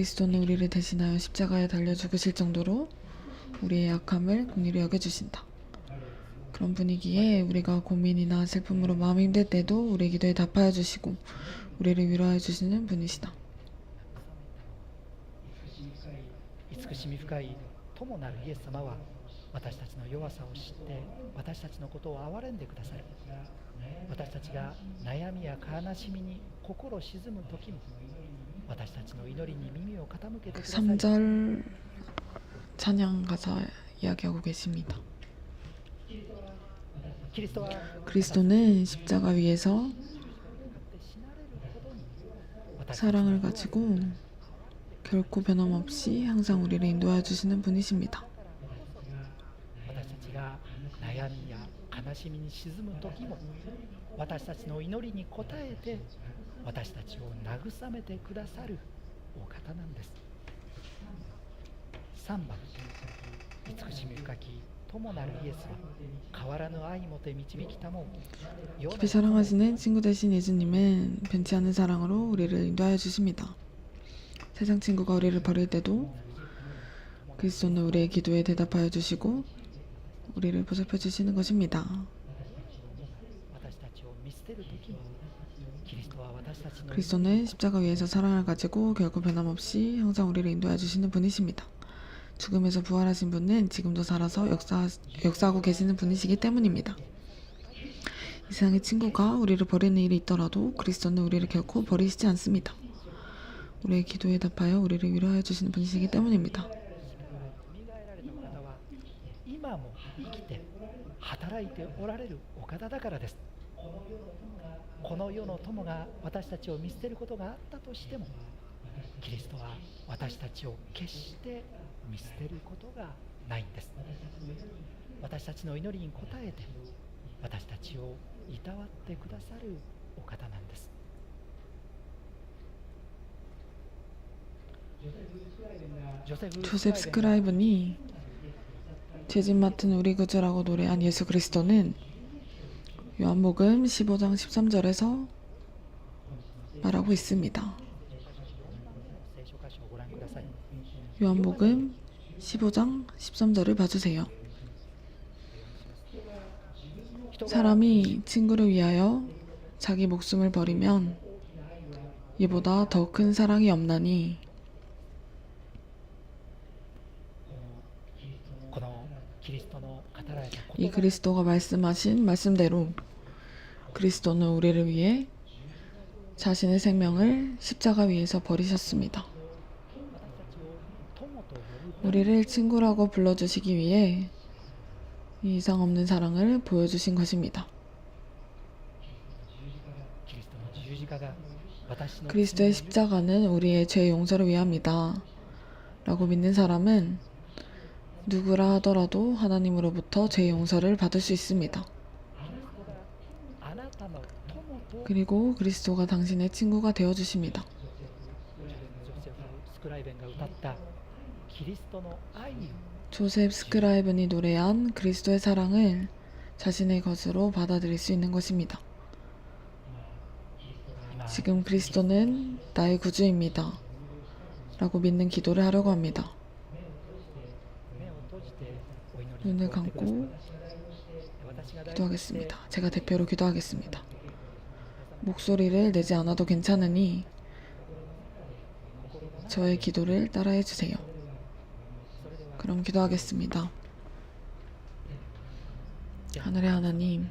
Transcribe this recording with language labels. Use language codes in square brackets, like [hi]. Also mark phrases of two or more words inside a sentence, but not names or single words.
[ko] 그리스도는 우리를 대신하여 십자가에 달려 죽으실 정도로 우리의 약함을 긍휼히 여겨주신다. 그런 분위기에 우리가 고민이나 슬픔으로 마음이 힘들 때도 우리의 기도에 답하여 주시고 우리를 위로하여 주시는 분이시다. [ja] 慈しみ深い友なるイエス様は私たちの弱さを知って私たちのことを憐れんでくださる私たちが悩みや悲しみに心沈む時も私たちの祈りに耳を傾けてくださり [ko] 3절 찬양 가사 이야기하고 계십니다. [ja] キリストは [ko] 그리스도는 십자가 위에서 [ja] 死なれるほどに私たち [ko] 사랑을 가지고 결코 변함없이 항상 우리를 인도하여 주시는 분이십니다. [ja] 私たちが悩みや悲しみに沈む時も私たちの祈りに応えて私たちを慰めてくださるお方なんです 3番、慈しみ深き友なるイエスは変わらぬ愛もて導きたもう。 [ko] 깊이 사랑하시는 친구 되신 예수님은 변치 않는 사랑으로 우리를 인도하여 주십니다. 세상 친구가 우리를 버릴 때도 그리스도는 우리의 기도에 대답하여 주시고 우리를 보살펴 주시는 것입니다. [ja] 私たちを見捨てる時にキリストは私たちの [ko] 그리스도는 십자가 위에서 사랑을 가지고 결코 변함없이 항상 우리를 인도하여 주시는 분이십니다. 죽음에서 부활하신 분은 지금도 살아서 역사하고 계시는 분이시기 때문입니다. 이 세상의 친구가 우리를 버리는 일이 있더라도 그리스도는 우리를 결코 버리시지 않습니다. 우리의 기도에 답하여 우리를 위로하여 주시는 분이시기 때문입니다. [ja] 蘇られたお方は今も生きて働いておられるお方だからです。この世の友が私たちを見捨てることがあったとしても、キリストは私たちを決して見捨てることがないんです。私たちの祈りに応えて私たちをいたわってくださるお方なんです。 [ko] 조셉 스크라이븐이 죄진 맡은 우리 구주라고 노래한 예수 그리스도는 요한복음 15장 13절에서 말하고 있습니다. [ja] 聖書箇所をご覧ください。 [ko] 요한복음 15장 13절을 봐주세요. 사람이 친구를 위하여 자기 목숨을 버리면 이보다 더 큰 사랑이 없나니 [ja] このキリストの語られた [ko] 이 [ja] 言葉 [ko] 그리스도가 말씀하신 말씀대로 그리스도는 우리를 위해 자신의 생명을 십자가 위에서 버리셨습니다. [ja] 私たちを友と呼ぶ [ko] 우리를 친구라고 불러주시기 위해 이 이상 없는 사랑을 보여주신 것입니다. [ja] キリストの十字架が私の [ko] 그리스도의 십자가는 우리의 죄 용서를 위함이다 라고 믿는 사람은 누구라 하더라도 하나님으로부터 죄 용서를 받을 수 있습니다. [ja] あなたの友と [ko] 그리고 그리스도가 당신의 친구가 되어주십니다. [ja] ジョセフ・スクライベンが歌ったキリストの愛を [ko] 조셉 스크라이븐이 노래한 그리스도의 사랑을 자신의 것으로 받아들일 수 있는 것입니다. [ja] 今 [ko] 지금 그리스도는 나의 구주입니다 라고 믿는 기도를 하려고 합니다. [ja] 目を閉じてお祈り [ko] 눈을 [ja] に加えてください。 [ko] 감고 [ja] 私が代表して [ko] 기도하겠습니다. 제가 대표로 기도하겠습니다. 목소리를 내지 않아도 괜찮으니 저의 기도를 따라해 주세요. 그럼 기도하겠습니다. 하늘의 하나님,